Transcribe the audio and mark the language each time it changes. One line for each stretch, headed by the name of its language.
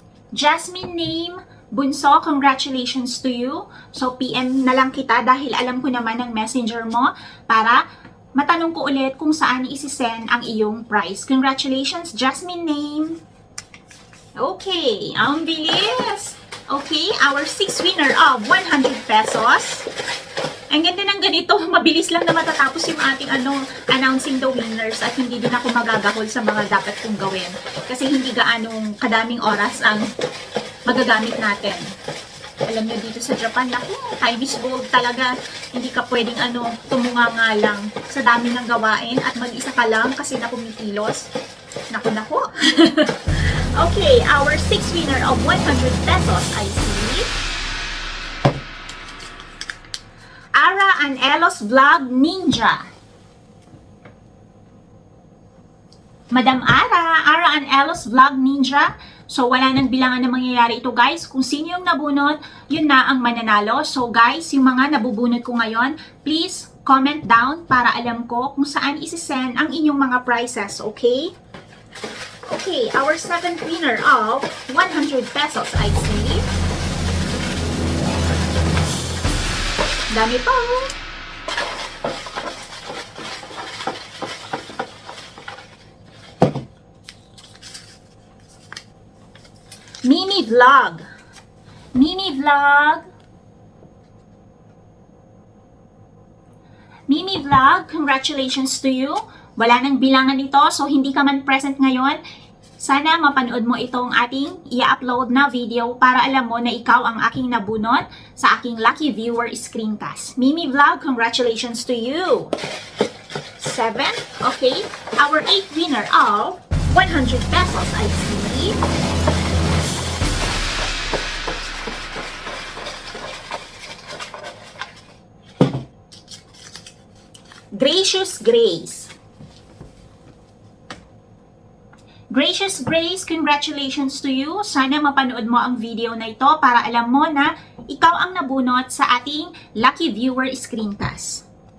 English: Jasmine Name, Bunso, congratulations to you.
Filipino: So, PM na lang kita dahil alam ko naman ang messenger mo para matanong ko ulit kung saan isi-send ang iyong prize.
English: Congratulations, Jasmine Name.
Filipino: Okay, ang bilis.
English: Okay, our sixth winner of 100 pesos.
Filipino: Ang ganda ng ganito, mabilis lang na matatapos yung ating announcing the winners at hindi din ako magagahol sa mga dapat kong gawin. Kasi hindi gaanong kadaming oras ang magagamit natin. Alam nyo dito sa Japan, naku,
English: time is gold
Filipino: talaga. Hindi ka pwedeng tumunga nga lang sa dami ng gawain at mag-isa ka lang kasi na kumikilos. Naku.
English: Okay, our sixth winner of 100 pesos, I see. Ara Anelos Vlog Ninja.
Filipino: Madam Ara Anelos Vlog Ninja. So, wala nang bilangan na mangyayari ito guys. Kung sino yung nabunot, yun na ang mananalo. So guys, yung mga nabubunot ko ngayon, please comment down para alam ko kung saan isi-send ang inyong mga prizes, okay?
English: Okay, our seventh winner of 100 pesos, I see.
Filipino: Dami pa.
English: Mini Vlog. Mini Vlog. Mini Vlog, congratulations to you.
Filipino: Wala nang bilangan nito, so hindi ka man present ngayon. Sana mapanood mo itong ating i-upload na video para alam mo na ikaw ang aking nabunot sa aking Lucky Viewer Screencast.
English: Mimi Vlog, congratulations to you. 7. Okay. Our 8th winner of 100 pesos, I see. Gracious Grace. Gracious Grace, congratulations to you.
Filipino: Sana mapanood mo ang video na ito para alam mo na ikaw ang nabunot sa ating Lucky Viewer Screencast.